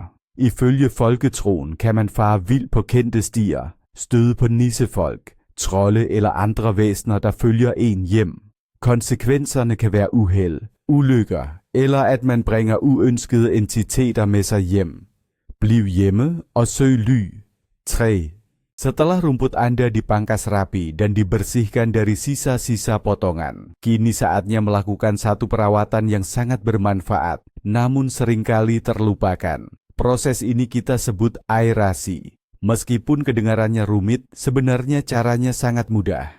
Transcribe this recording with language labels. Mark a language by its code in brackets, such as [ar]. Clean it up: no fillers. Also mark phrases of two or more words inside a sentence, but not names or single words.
[da] Ifølge folketroen kan man fare vildt på kendte stier, støde på nissefolk, trolde eller andre væsener, der følger en hjem. Konsekvenserne kan være uheld, ulykker, eller at man bringer uønskede entiteter med sig hjem. Bliv hjemme og søg ly. 3. [id] Setelah rumput Anda dipangkas rapi dan dibersihkan dari sisa-sisa potongan, kini saatnya melakukan satu perawatan yang sangat bermanfaat, namun seringkali terlupakan. Proses ini kita sebut aerasi. Meskipun kedengarannya rumit, sebenarnya caranya sangat mudah.